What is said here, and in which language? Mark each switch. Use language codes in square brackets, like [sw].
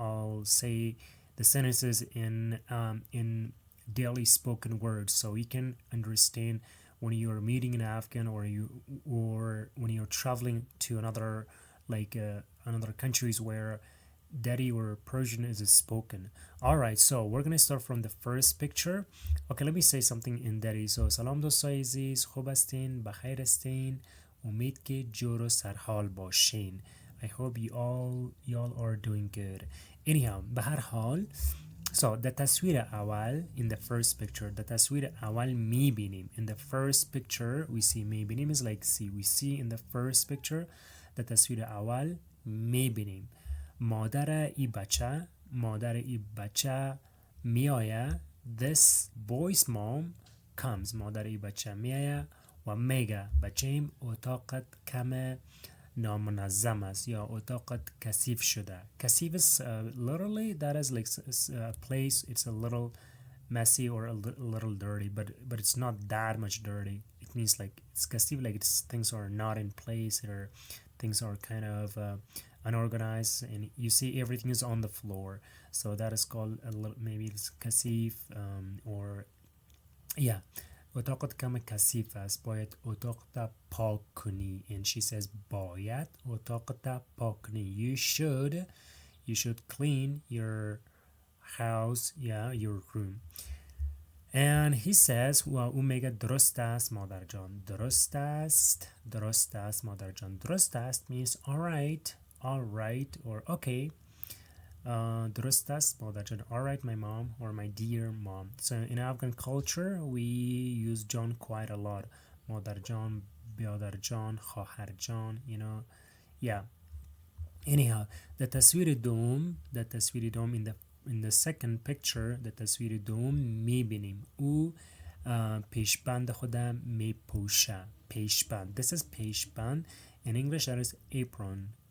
[en] I'll say the sentences in daily spoken words so you can understand when you're meeting an Afghan or when you're traveling to another countries where Dari or Persian is spoken. All right, so we're gonna start from the first picture. Okay, let me say something in Dari. [fa] So سلام دوستای عزیز، خوب هستین، بخیر هستین، امید که جور و سرحال باشین. [en] I hope y'all are doing good. Anyhow, [fa] به هر حال [en] so the تصویر اول in the first picture the [fa] تصویر اول میبینیم. [en] In the first picture we see میبینیم is like see. We see in the first picture the [fa] تصویر اول میبینیم. مادر ای بچه میآید. [en] This boy's mom comes. [fa] مادر ای بچه میآید و میگه بچه‌م اتاقت کم نامنظم است یا اتاقت کثیف شده. [en] کثیف is literally that is like a place. It's a little messy or a little dirty, but it's not that much dirty. It means like it's كثيف, like things are not in place or things are kind of unorganized, and you see everything is on the floor. So that is called a little, maybe it's كثيف, or yeah. [fa] اتاقت کم کثیف است. باید اتاقت پاک کنی. [en] And she says [fa] باید اتاقت پاک کنی. [en] You should clean your house, yeah, your room. And he says [fa] و او میگه درست است مادر جان. درست است مادر جان. [en] درست است means all right or okay. [fa] درست است مادر جان. [en] All right, my mom, or my dear mom. So in Afghan culture we use John quite a lot. [fa] مادر جان، بیادر جان، خواهر جان, [en] you know. Yeah. Anyhow, the تصویر دوم in the second picture the [fa] تصویر دوم میبینیم. او پیشبند خودم میپوشه. پیشبند. [en] This is پیشبند. In English that is apron.